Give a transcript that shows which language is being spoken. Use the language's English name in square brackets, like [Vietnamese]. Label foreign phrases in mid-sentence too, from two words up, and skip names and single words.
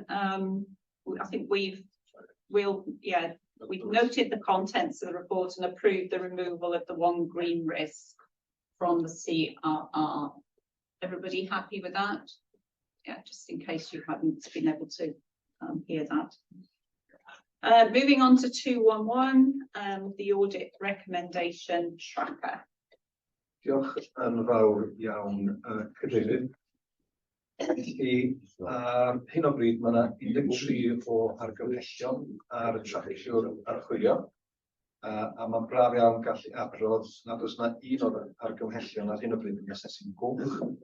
[English] I think we've noted the contents of the report and approved the removal of the one green risk from the CRR. Everybody happy with that? Yeah, just in case you haven't been able to hear that. Moving on to 211, the audit recommendation tracker. [Welsh] Diolch yn fawr iawn, Cadeirydd. Felly, hyn o bryd mae yna 13 o argymhellion ar y tracsiwr archwilio, a mae'n braf iawn gallu adrodd nad oes yna un o'r argymhellion ar hyn o bryd yn asesu'n gwch.